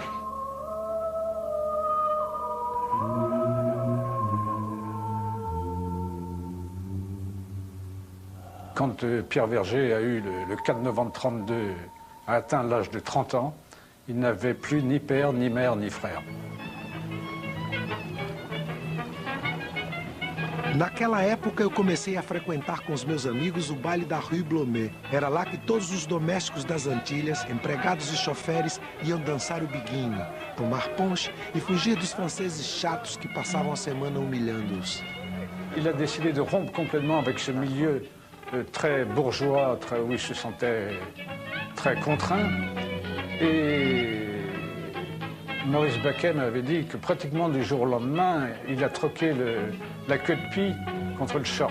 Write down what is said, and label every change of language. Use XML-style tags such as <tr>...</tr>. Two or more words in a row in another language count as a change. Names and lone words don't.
<fr>Quand Pierre Verger a eu le 4 novembre 1932, a atteint l'âge de 30 ans, il n'avait plus ni père, ni mère, ni frère.</fr> <pt>Naquela época, eu comecei a frequentar com os meus amigos o baile da Rue Blomet. Era lá que todos os domésticos das Antilhas, empregados e choferes, iam dançar o biguinho, tomar punch e fugir dos franceses chatos que passavam a semana humilhando-os.</pt> <fr>Il a décidé de rompre complètement avec ce milieu très bourgeois, où il se sentait très contraint. Et Maurice Baquet m'avait dit que pratiquement du jour au lendemain, il a troqué la queue de pie contre le short.</fr>